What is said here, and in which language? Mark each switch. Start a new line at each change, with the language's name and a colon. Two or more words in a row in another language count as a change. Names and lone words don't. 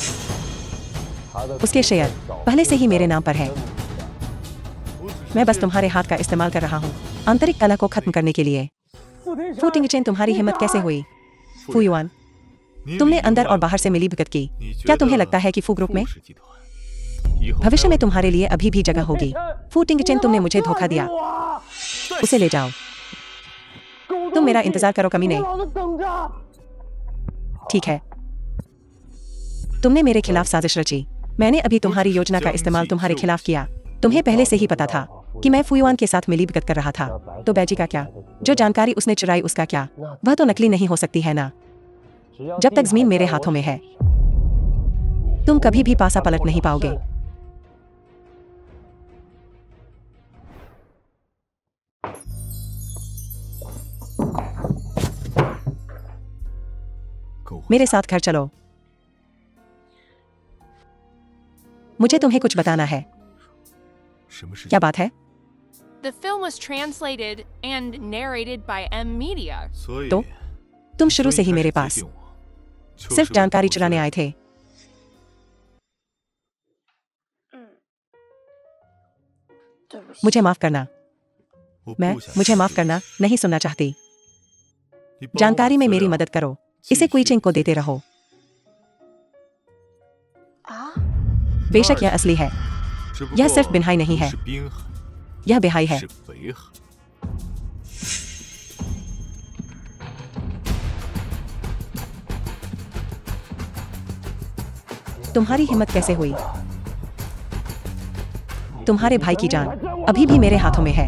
Hindi: उसके शेयर पहले से ही मेरे नाम पर है। मैं बस तुम्हारे हाथ का इस्तेमाल कर रहा हूँ आंतरिक कला को खत्म करने के लिए। फू टिंगचेन, तुम्हारी हिम्मत कैसे हुई? फुयुआन, तुमने अंदर और बाहर से मिली भगत की।
Chinese: 你觉
Hindi: क्या
Chinese: 得
Hindi: तुम्हें लगता है कि फू ग्रुप में
Chinese: 富士集团以后
Hindi: भविष्य में तुम्हारे लिए अभी भी जगह होगी? फू टिंगचेन, तुमने मुझे धोखा दिया। उसे ले जाओ। तुम मेरा इंतजार करो कमीने।
Chinese: 老子等着。
Hindi: ठीक है, तुमने मेरे खिलाफ साजिश रची। मैंने अभी तुम्हारी योजना का इस्तेमाल तुम्हारे खिलाफ किया। तुम्हें पहले से ही पता था कि मैं फुयुआन के साथ मिली भगत कर रहा था। तो बैजी का क्या? जो जानकारी उसने चुराई उसका क्या? वह तो नकली नहीं हो सकती है ना? जब तक जमीन मेरे हाथों में है तुम कभी भी पासा पलट नहीं पाओगे। मेरे साथ घर चलो। मुझे तुम्हें कुछ बताना है।
Chinese: 什么事
Hindi: क्या
Chinese: 情？
Hindi: बात है?
English: The film was translated and narrated by M Media.
Chinese: 所以
Hindi: तो तुम शुरू से ही
Chinese: 所以
Hindi: मेरे
Chinese: 开
Hindi: पास
Chinese: 始接近我，就
Hindi: सिर्फ
Chinese: 是我
Hindi: जानकारी
Chinese: 不
Hindi: चुराने
Chinese: 是
Hindi: आए थे।
Chinese: 对不起，
Hindi: मुझे माफ करना।
Chinese: 我
Hindi: मैं
Chinese: 不想
Hindi: मुझे
Chinese: 去
Hindi: माफ करना नहीं सुनना चाहती।
Chinese: 你帮我
Hindi: जानकारी में
Chinese: 资
Hindi: मेरी
Chinese: 料
Hindi: मदद करो।
Chinese: 继
Hindi: इसे
Chinese: 续
Hindi: क्वीचिंग को देते रहो।
Chinese: 啊，
Hindi: बेशक यह असली है,
Chinese: 只不
Hindi: यह
Chinese: 过
Hindi: सिर्फ बिनहाई नहीं
Chinese: 不
Hindi: है।
Chinese: 是冰寒，
Hindi: यह बेहाई है।
Chinese: 是北寒。
Hindi: तुम्हारी हिम्मत कैसे हुई? तुम्हारे भाई की जान अभी भी मेरे हाथों में है।